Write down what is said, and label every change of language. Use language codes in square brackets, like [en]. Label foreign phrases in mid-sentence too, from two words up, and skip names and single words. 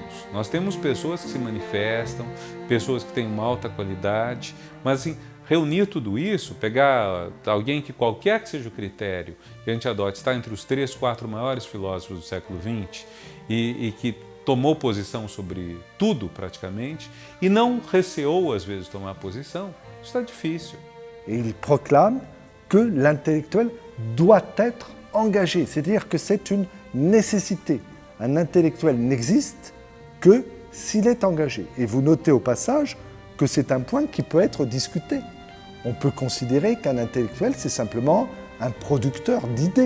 [pt] Nós temos pessoas que se manifestam, pessoas que têm uma alta qualidade, mas assim, reunir tudo isso, pegar alguém que qualquer que seja o critério que a gente adote, está entre os 3, 4 maiores filósofos do século XX e que tomou posição sobre tudo praticamente e não receou às vezes tomar posição, isso está difícil. [fr] Et il proclame que l'intellectuel doit être engagé, c'est-à-dire que c'est une nécessité. Un intellectuel n'existe que s'il est engagé. Et vous notez au passage que c'est un point qui peut être discuté. On peut considérer qu'un intellectuel, c'est simplement un producteur d'idées.